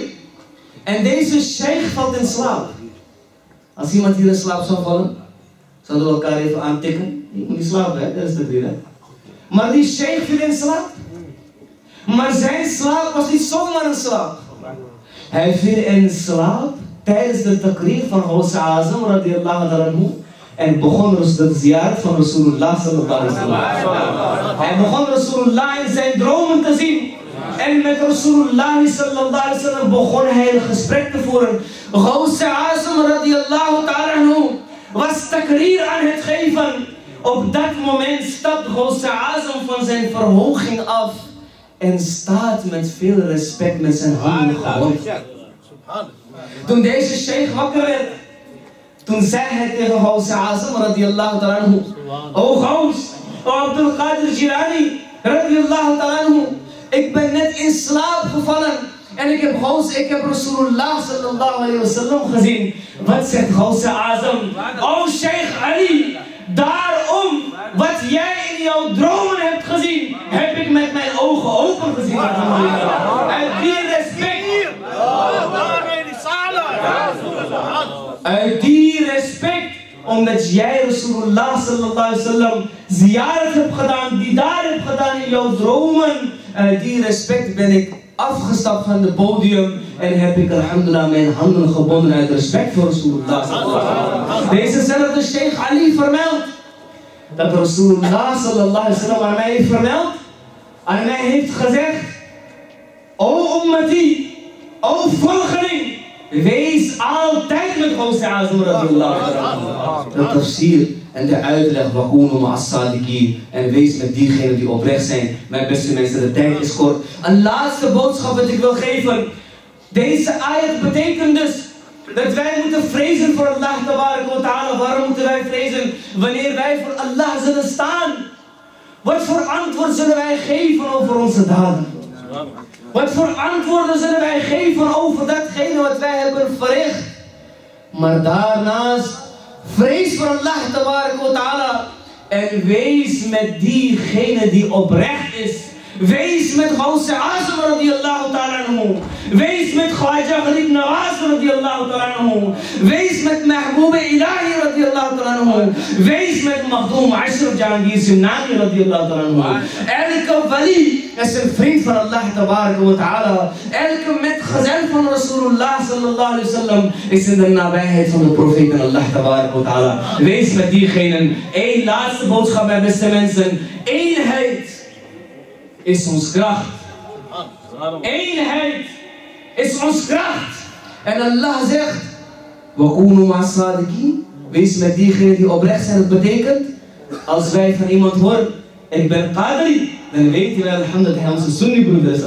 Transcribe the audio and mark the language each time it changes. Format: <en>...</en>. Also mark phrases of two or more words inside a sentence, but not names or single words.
<nl>En deze sheikh valt in slaap. Als iemand hier in slaap zou vallen, zouden we elkaar even aantikken. Je moet niet slapen, hè? Dat is takrir, hè? Maar die sheikh viel in slaap. Maar zijn slaap was niet zomaar een slaap. Hij viel in slaap tijdens de takrir van Gauss-al-Azam</nl> <ar>رضي الله تعالى عنه.</ar> <nl>En begon de ziyarat van Rasulullah</nl> <ar>صلى الله عليه وسلم.</ar> <nl>Hij begon Rasulullah in zijn dromen te zien. En met Rasulullah</nl> <ar>صلى الله عليه وسلم</ar> <nl>begon hij een gesprek te voeren. Gauss-al-Azam</nl> <ar>رضي الله تعالى عنه</ar> <nl>was takrir aan het geven. Op dat moment stapt Gauss-al-Azam van zijn verhoging af. En staat met veel respect met zijn handen gebogen. Toen deze sheikh wakker werd, toen zei hij tegen Gauss-al-Azam</nl> <ar>رضي الله تعالى عنه,</ar> <nl>o Gauss, o Abdul Qadir Gilani</nl> <ar>رضي الله تعالى عنه,</ar> <nl>ik ben net in slaap gevallen en ik heb Rasulullah</nl> <ar>صلى الله عليه وسلم</ar> <nl>gezien. Wat zegt Gauss-al-Azam? O Sheikh Ali, daarom wat jij in jouw dromen hebt gezien, heb ik met mijn ogen open gezien. Uit die respect. Uit die respect, omdat jij Rasulullah</nl> <ar>صلى الله عليه وسلم</ar> <nl>ziyarat hebt gedaan, die daar hebt gedaan in jouw dromen. Uit die respect ben ik afgestapt van het podium en heb ik alhamdulillah mijn handen gebonden uit respect voor Rasulullah</nl> <ar>صلى الله عليه وسلم.</ar> <nl>Dezezelfde Sheikh Ali vermeldt dat Rasulullah</nl> <ar>صلى الله عليه وسلم</ar> <nl>aan mij heeft vermeld, aan mij heeft gezegd, o ummati, o volgeling, wees altijd met Gauss-al-Azam</nl> <ar>رضي الله تعالى.</ar> <nl>De tafsir en de uitleg,</nl> <ar>وكونوا مع الصادقين,</ar> <nl>en wees met diegenen die oprecht zijn. Mijn beste mensen, de tijd is kort. Een laatste boodschap dat ik wil geven. Deze ayat betekent dus dat wij moeten vrezen voor Allah</nl> <ar>تبارك وتعالى.</ar> <nl>Waarom moeten wij vrezen? Wanneer wij voor Allah zullen staan, wat voor antwoord zullen wij geven over onze daden? Wat voor antwoorden zullen wij geven over datgene wat wij hebben verricht? Maar daarnaast, vrees voor Allah</nl> <ar>تبارك وتعالى.</ar> <nl>En wees met diegene die oprecht is. Wees met Gauss-al-Azam</nl> <ar>رضي الله تعالى عنه.</ar> <nl>Wees met Nawaz</nl> <ar>رضي الله تعالى عنه.</ar> <nl>Wees met Mahbub Ilahi</nl> <ar>رضي الله تعالى عنه.</ar> <nl>Wees met Makhdoom Ashraf Jahangir Simnani</nl> <ar>رضي الله تعالى عنه.</ar> <nl>Elke wali is een vriend van Allah</nl> <ar>تبارك وتعالى.</ar> <nl>Elke metgezel van Rasulullah</nl> <ar>صلى الله عليه وسلم</ar> <nl>is in de nabijheid van de profeet en Allah</nl> <ar>تبارك وتعالى.</ar> <nl>Wees met diegenen. Eén laatste boodschap, mijn beste mensen. Eenheid is ons kracht. Eenheid is ons kracht. En Allah zegt:</nl> <ar>وكونوا مع الصادقين.</ar> <nl>Wees met diegenen die oprecht zijn. Dat betekent, als wij van iemand horen, ik ben Qari, dan weten wij alhamdulillah dat hij onze Sunni-broeder is.</nl>